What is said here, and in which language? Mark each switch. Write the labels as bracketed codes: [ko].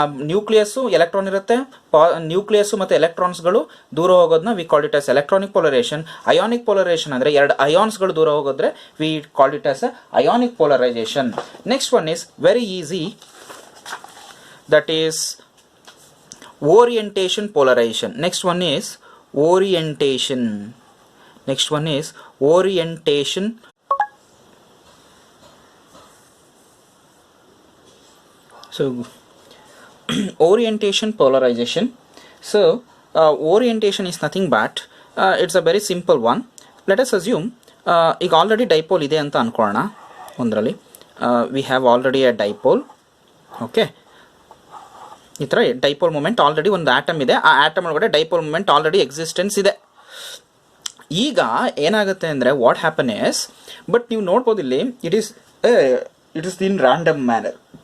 [kn] Nucleus electron ಇರುತ್ತೆ, nucleus ಮತ್ತು ಎಲೆಕ್ಟ್ರಾನ್ಸ್ಗಳು ದೂರ ಹೋಗೋದನ್ನ [en] We called it as electronic polarization. [kn] Ionic ಪೊಲರೇಷನ್ ಅಂದರೆ ಎರಡು ಅಯಾನ್ಸ್ಗಳು ದೂರ ಹೋಗೋದ್ರೆ [en] We called it as ionic polarization. Next one is very easy, that is orientation polarization. Next one is orientation. Next one is orientation. So orientation polarization. So orientation is nothing but it's a very simple one. Let us assume [kn] ಈಗ already dipole ಇದೆ ಅಂತ ಅನ್ಕೊಳ್ಳೋಣ. ಒಂದರಲ್ಲಿ [en] we have already a dipole. [kn] Okay, ಈ ಥರ dipole moment already ಒಂದು atom ಇದೆ, ಆ atom ಒಳಗಡೆ ಡೈಪೋಲ್ ಮೂಮೆಂಟ್ ಆಲ್ರೆಡಿ ಎಕ್ಸಿಸ್ಟೆನ್ಸ್ ಇದೆ. ಈಗ ಏನಾಗುತ್ತೆ ಅಂದರೆ [en] what happen is, but [kn] ನೀವು ನೋಡ್ಬೋದು ಇಲ್ಲಿ [en] It is in random manner.